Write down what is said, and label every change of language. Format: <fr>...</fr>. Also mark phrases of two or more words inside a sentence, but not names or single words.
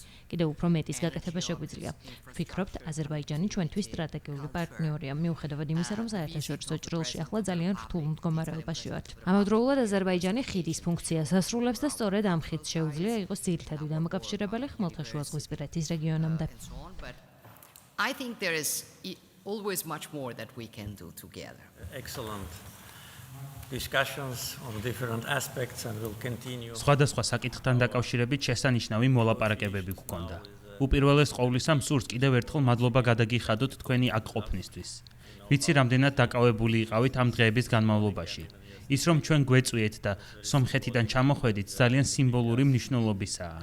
<ka>კიდევ უფრო მეტის გაკეთება შეგვიძლია. ვფიქრობთ, აზერბაიჯანი ჩვენთვის სტრატეგიული პარტნიორია, მიუხედავად იმისა, რომ საერთაშორისო ჭრილში ახლა ძალიან რთულ მდგომარეობაში ვართ. ამავდროულად აზერბაიჯანი ხიდის ფუნქციას ასრულებს და სწორედ ამ ხიდს შეუძლია იყოს ძირითადი დამაკავშირებელი ხმელთაშუაზღვისპირეთის რეგიონამდე.</ka> <en>But I think there is always much more that we can do together. Excellent discussions on different aspects and will continue.</en> <ka>სხვადასხვა საკითხთან დაკავშირებით შესანიშნავი მოლაპარაკებები გქონდა. უპირველეს ყოვლისა მსურს კიდევ ერთხელ მადლობა გადაგიხადოთ თქვენი აქ ყოფნისთვის. ვიცი, რამდენად დაკავებული იყავით ამ დღეების განმავლობაში. ის რომ ჩვენ გვეწვიეთ და სომხეთიდან ჩამოხვედით ძალიან სიმბოლური მნიშვნელობისაა.</ka>